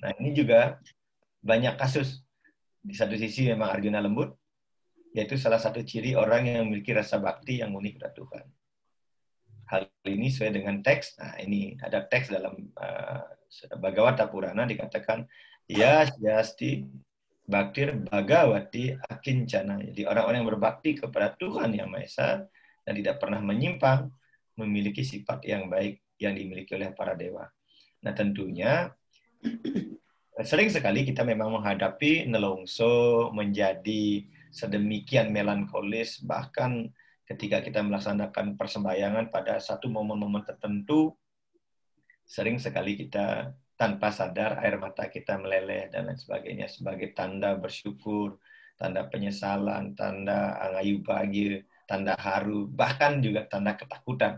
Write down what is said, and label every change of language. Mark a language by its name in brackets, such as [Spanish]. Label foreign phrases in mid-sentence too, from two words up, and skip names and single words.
[Indonesian] Nah, ini juga banyak kasus. Di satu sisi memang Arjuna lembut, yaitu salah satu ciri orang yang memiliki rasa bakti yang murni kepada Tuhan. Hal ini sesuai dengan teks. Nah, ini ada teks dalam Bhagavata Purana dikatakan, [Sanskrit] ya yasti baktir bhagavati akincana. [Indonesian] Jadi orang-orang yang berbakti kepada Tuhan Yang Maha Esa dan tidak pernah menyimpang, memiliki sifat yang baik yang dimiliki oleh para dewa. Nah tentunya sering sekali kita memang menghadapi nelongso menjadi sedemikian melankolis, bahkan ketika kita melaksanakan persembahyangan pada satu momen-momen tertentu, sering sekali kita tanpa sadar air mata kita meleleh dan lain sebagainya sebagai tanda bersyukur, tanda penyesalan, tanda angayu bahagia, tanda haru, bahkan juga tanda ketakutan.